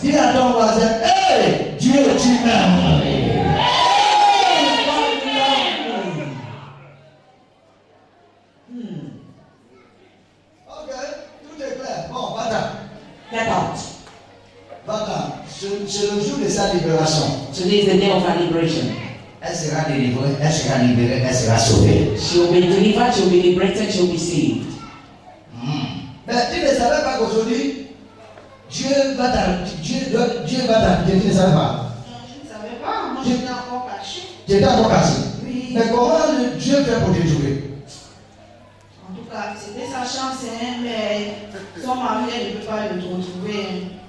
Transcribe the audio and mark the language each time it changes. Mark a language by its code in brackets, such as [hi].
[fr] Dis à ton voisin, hey, Dieu tu m'aimes. Ok, tout est clair. Bon, va-t'en. [en] Get out. [fr] Va-t'en. C'est le jour de sa libération. [en] Today is the day of our liberation. [fr] Elle sera délivrée, elle sera libérée, elle sera sauvée. [en] She will be delivered, she will be liberated, she will be saved. [fr] Mais tu ne savais pas qu'aujourd'hui, Dieu va t'arrêter, tu ne savais pas. Je ne savais pas, moi j'étais encore caché. Tu étais encore caché. Oui. Mais comment Dieu fait pour te trouver? En tout cas, c'était sa chance, hein, mais son mari, elle ne peut pas le retrouver.